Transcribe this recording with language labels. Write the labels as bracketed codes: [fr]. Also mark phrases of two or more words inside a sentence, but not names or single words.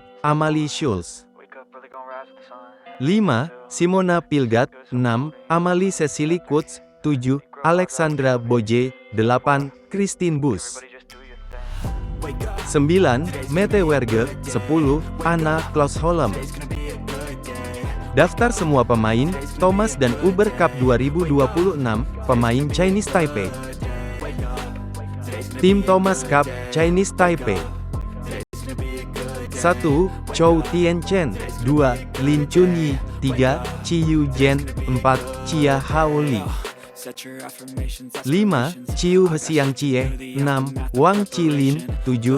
[id] Amalie Schulz. 5. Simona Pilgat. 6. Amalie Cecilie Kutz. 7. Alexandra Boje. 8. Christine Bus. 9. Mette Werge. 10. Anna Klaus-Holm. Daftar semua pemain Thomas dan Uber Cup 2026, pemain Chinese Taipei. Tim Thomas Cup, Chinese Taipei. 1. Chou Tien-chen. 2. Lin Chunyi. 3. Chi Yu Jen. 4. Chia Haoli. 5. Chiu Hesiang Chie. 6. Wang Chilin. 7.